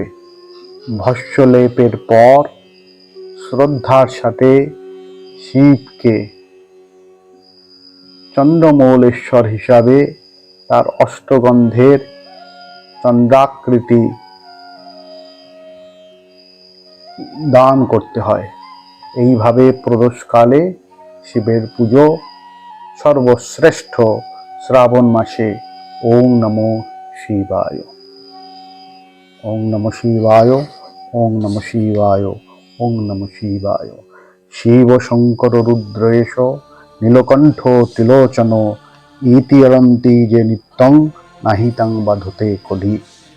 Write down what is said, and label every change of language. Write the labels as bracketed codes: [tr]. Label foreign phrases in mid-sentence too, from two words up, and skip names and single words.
[bn] ভস্য লেপের পর শ্রদ্ধার সাথে শিবকে চন্দ্রমৌলেশ্বর হিসাবে তার অষ্টগন্ধের চন্দ্রাকৃতি দান করতে হয়। এইভাবে প্রদোষকালে শিবের পুজো সর্বশ্রেষ্ঠ শ্রাবণ মাসে। [sa] ওম নমঃ শিবায়। ওম নমঃ শিবায়, ওম নমঃ শিবায়, ওম নমঃ শিবায়। শিব শঙ্কর রুদ্রেশ নীলকণ্ঠ ত্রিলোচন ইতি অরন্তি যে নিত্যং নাহিতাং বাধতে কলি।